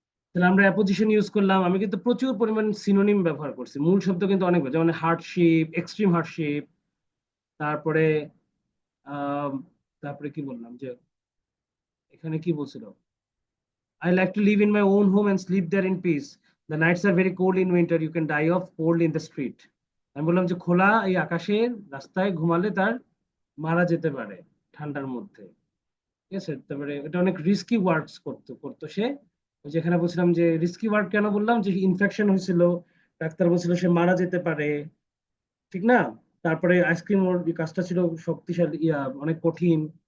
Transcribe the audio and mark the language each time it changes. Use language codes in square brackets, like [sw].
[bn] তাহলে আমরা apposition use করলাম, আমি কিন্তু প্রচুর পরিমাণ সিনোনিম ব্যবহার করছি, মূল শব্দ কিন্তু অনেক, যেমন হার্ডশিপ, এক্সট্রিম হার্ডশিপ, তারপরে আহ তারপরে কি বললাম যে এখানে কি বলছিল, [en] I like to live in my own home and sleep there in peace. The nights are very cold in winter. You can die of cold in the street. [bn] আমি বললাম যে খোলা এই আকাশের রাস্তায় ঘুমালে তার মারা যেতে পারে ঠান্ডার মধ্যে, ঠিক আছে। তারপরে এটা অনেক রিস্কি ওয়ার্কস করতো সে, যেখানে বলছিলাম যে রিস্কি ওয়ার্ক কেন বললাম, যে ইনফেকশন হয়েছিল, ডাক্তার বলছিল সে মারা যেতে পারে, ঠিক না। তারপরে আইসক্রিম, ওর কাজটা ছিল শক্তিশালী, অনেক কঠিন,